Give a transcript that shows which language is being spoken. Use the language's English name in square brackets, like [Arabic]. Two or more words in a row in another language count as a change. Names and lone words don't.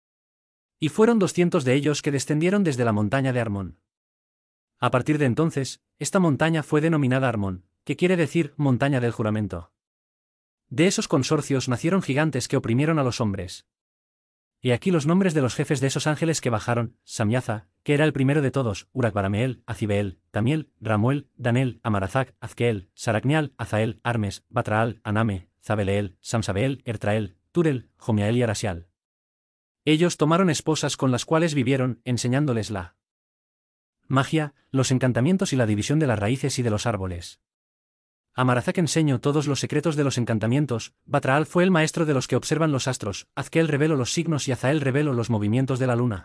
[Spanish] Y fueron 200 de ellos que descendieron desde la montaña de Armón. A partir de entonces, esta montaña fue denominada Armón, que quiere decir montaña del juramento. De esos consorcios nacieron gigantes que oprimieron a los hombres. Y aquí los nombres de los jefes de esos ángeles que bajaron: Samyaza, que era el primero de todos, Urak-Barameel, Azibeel, Tamiel, Ramuel, Danel, Amarazak, Azkeel, Saracnial, Azael, Armes, Batraal, Aname, Zabeleel, Samsabeel, Ertrael, Turel, Jomiael y Arasial. Ellos tomaron esposas con las cuales vivieron, enseñándoles la magia, los encantamientos y la división de las raíces y de los árboles. Amarazak enseñó todos los secretos de los encantamientos, Batraal fue el maestro de los que observan los astros, Azkeel reveló los signos y Azael reveló los movimientos de la luna.